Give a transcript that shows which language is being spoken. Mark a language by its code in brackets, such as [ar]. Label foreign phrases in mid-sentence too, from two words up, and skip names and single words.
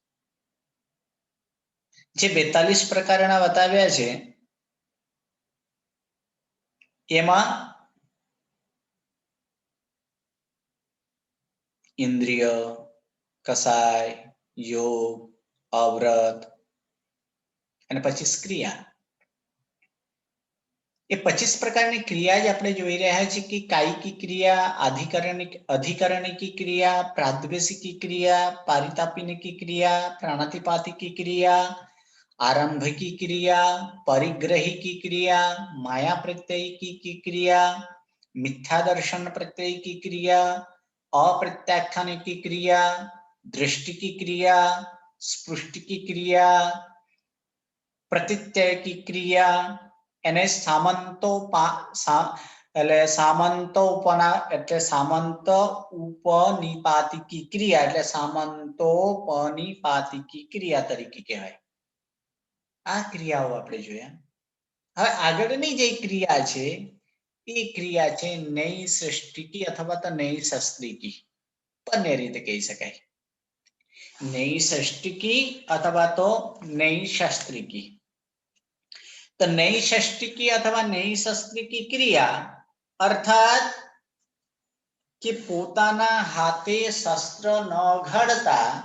[gu] જે 42 પ્રકારના બતાવ્યા છે એમાં ઇન્દ્રિય કસાય યોગ અવ્રત અને પછી ક્રિયા એ 25 પ્રકારની ક્રિયા જ આપણે જોઈ રહ્યા છીએ કે કાયિકી ક્રિયા અધિકરણિકી ક્રિયા પ્રાદ્વેષિકી ક્રિયા પારિતાપિનિકી ક્રિયા પ્રાણાતિપાતિકી ક્રિયા [sa] आरंभिकी क्रिया परिग्रहिकी क्रिया माया प्रत्ययिकी क्रिया मिथ्या दर्शन प्रत्यय की क्रिया [gu] अप्रत्याख्यान की क्रिया दृष्टि की क्रिया स्पृष्टि की क्रिया प्रतीत्यय की क्रिया એને સામંત ઉપનિપાતિકી ક્રિયા એટલે સામંતોપનિપાતિકી ક્રિયા તરીકે કહેવાય આ ક્રિયાઓ આપણે જોયા હવે આગળની જે ક્રિયા છે એ ક્રિયા છે નૈસષ્ટિકી અથવા તો નૈસસ્ત્રિકી બંને રીતે કહી શકાય નૈસષ્ટિકી અથવા તો નૈશસ્ત્રિકી તો નૈષષ્ટિકી अथवा નૈશસ્ત્રિકી ક્રિયા અર્થાત કે પોતાના હાથે શસ્ત્ર ન ઘડતા